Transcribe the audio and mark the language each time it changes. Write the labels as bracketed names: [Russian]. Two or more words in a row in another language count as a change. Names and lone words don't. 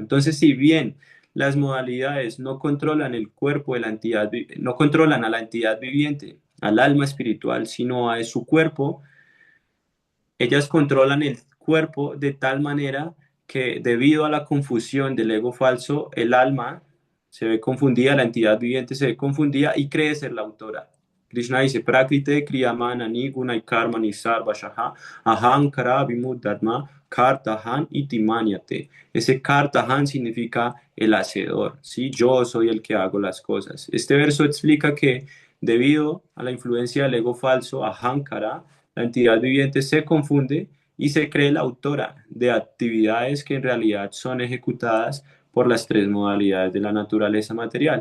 [Spanish] Entonces, si bien las modalidades no controlan el cuerpo de la entidad, no controlan a la entidad viviente, al alma espiritual, sino a su cuerpo, ellas controlan el cuerpo de tal manera que debido a la confusión del ego falso, el alma se ve confundida, la entidad viviente se ve confundida y cree ser la autora. Krishna dice, [Sanskrit] प्रकृते क्रियमाण नि गुणैः कर्म नि सर्व शः अहम् कर विमूढर्म कर्ताहं इतिमन्यते. [Spanish] Ese kartahan significa el hacedor, ¿sí? Yo soy el que hago las cosas. Este verso explica que debido a la influencia del ego falso, ahankara, la entidad viviente se confunde y se cree la autora de actividades que en realidad son ejecutadas por las tres modalidades de la naturaleza material.